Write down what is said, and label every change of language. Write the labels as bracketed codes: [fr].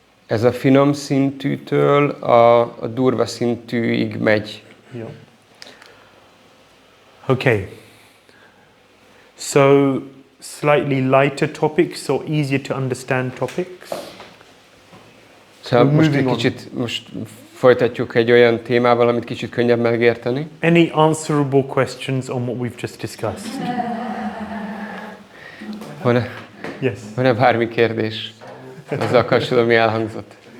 [hu] Ez a finom szintűtől a durva szintűig megy. [en] Yeah. Okay. So slightly lighter topics or easier to understand topics. [hu] Szóval most folytatjuk egy olyan témával, amit kicsit könnyebb megérteni. [en] Any answerable questions on what we've just discussed? [hu] Van-e bármi kérdés azzal kapcsolatban, mi elhangzott?